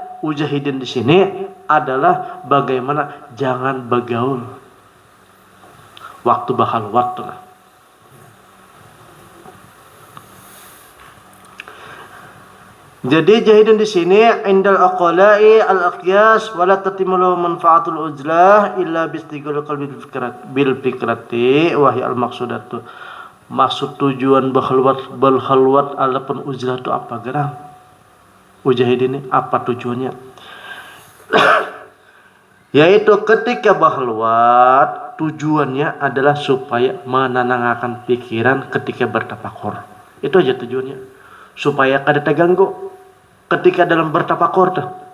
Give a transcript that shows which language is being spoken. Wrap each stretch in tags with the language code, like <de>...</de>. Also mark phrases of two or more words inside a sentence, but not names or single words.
<id>Mujahidin di sini adalah bagaimana jangan bergaul waktu berhalwat. Jadi jahidin di sini</id> <ar>عند العقلاء الأكياس ولا تتم منفعة العزلة إلا باشتغال القلب بالفكرة وهي المقصودة.</ar> <bjn>Maksud tujuan berhalwat alapan uzlah itu apa gerang?</bjn> <id>Mujahidin ini apa tujuannya? Yaitu ketika berhalwat tujuannya adalah supaya menenangkan pikiran ketika bertafakur. Itu aja tujuannya.</id> <bjn>Supaya kada terganggu ketika dalam bertafakur tuh.</bjn>